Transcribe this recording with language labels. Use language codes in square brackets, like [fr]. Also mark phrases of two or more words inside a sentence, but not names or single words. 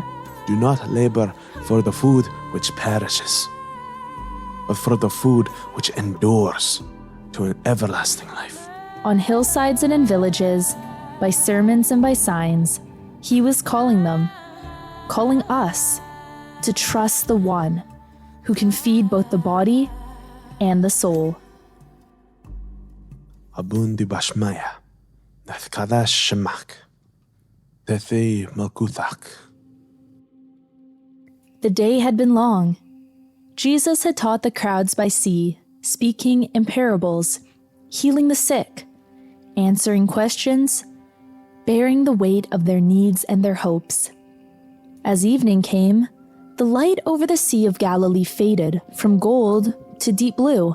[en] Do not labor for the food which perishes, but for the food which endures to an everlasting life. On hillsides and in villages, by sermons and by signs, he was calling them, calling us, to trust the one who can feed both the body and the soul. [arc] ܐܒܘܢܕܝ ܒܫܡܝܐ ܢܬܩܕܫ ܫܡܟ ܬܐܬܐ ܡܠܟܘܬܟ. [en] The day had been long. Jesus had taught the crowds by sea, speaking in parables, healing the sick, answering questions, bearing the weight of their needs and their hopes. As evening came, the light over the Sea of Galilee faded from gold to deep blue.